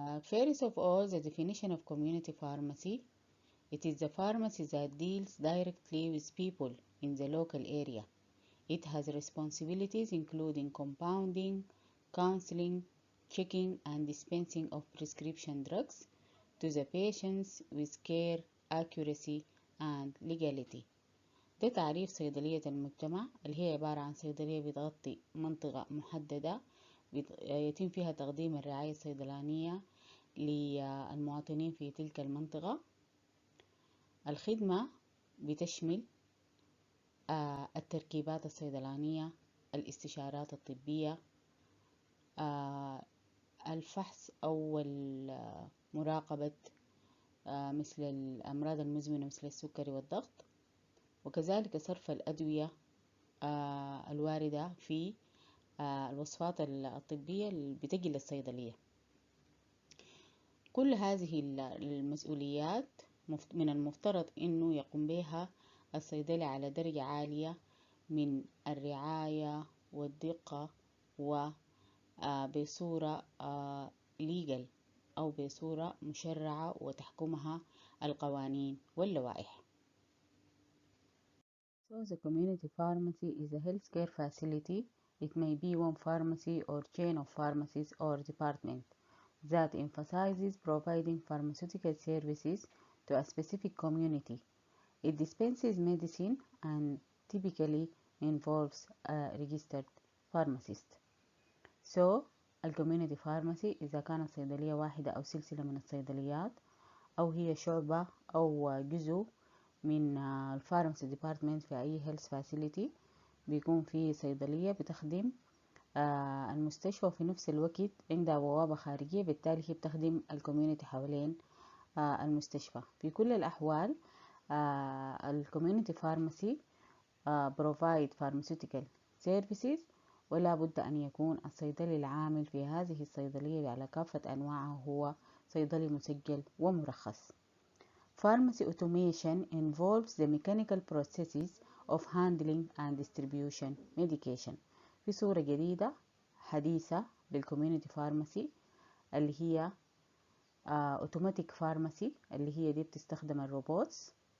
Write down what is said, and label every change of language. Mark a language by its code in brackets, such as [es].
[en] First of all, the definition of community pharmacy. It is the pharmacy that deals directly with people in the local area. It has responsibilities including compounding, counseling, checking and dispensing of prescription drugs to the patients with care, accuracy and legality. [ar] ده تعريف صيدلية المجتمع، اللي هي عبارة عن صيدلية بتغطي منطقة محددة يتم فيها تقديم الرعاية الصيدلانية للمواطنين في تلك المنطقة. الخدمة بتشمل التركيبات الصيدلانية، الاستشارات الطبية، الفحص أو مراقبة مثل الأمراض المزمنة مثل السكري والضغط، وكذلك صرف الأدوية الواردة في الوصفات الطبية اللي بتجي للصيدلية. كل هذه المسؤوليات من المفترض إنه يقوم بها الصيدلي على درجة عالية من الرعاية والدقة وبصورة legal أو بصورة مشرعة وتحكمها القوانين واللوائح. [en] So the community pharmacy is a healthcare facility. It may be one pharmacy or chain of pharmacies or department that emphasizes providing pharmaceutical services to a specific community. It dispenses medicine and typically involves a registered pharmacist. [ar] So الكوميونيتي فارماسي إذا كانت صيدلية واحدة أو سلسلة من الصيدليات، أو هي شعبة أو جزء من الفارماسي ديبارتمنت في أي هيلث فاسيليتي، بيكون في صيدلية بتخدم المستشفى وفي نفس الوقت عندها بوابة خارجية، بالتالي هي بتخدم الكوميونيتي حوالين المستشفى. في كل الأحوال الكوميونيتي فارماسي [en] provide pharmaceutical services، [ar] ولا بد أن يكون الصيدلي العامل في هذه الصيدلية على كافة أنواعها هو صيدلي مسجل ومرخص. [en] Pharmacy automation involves the mechanical processes of handling and distribution medication. [ar] في صورة جديدة حديثة للكوميونيتي فارماسي اللي هي اوتوماتيك فارماسي، اللي هي دي بتستخدم الروبوتس.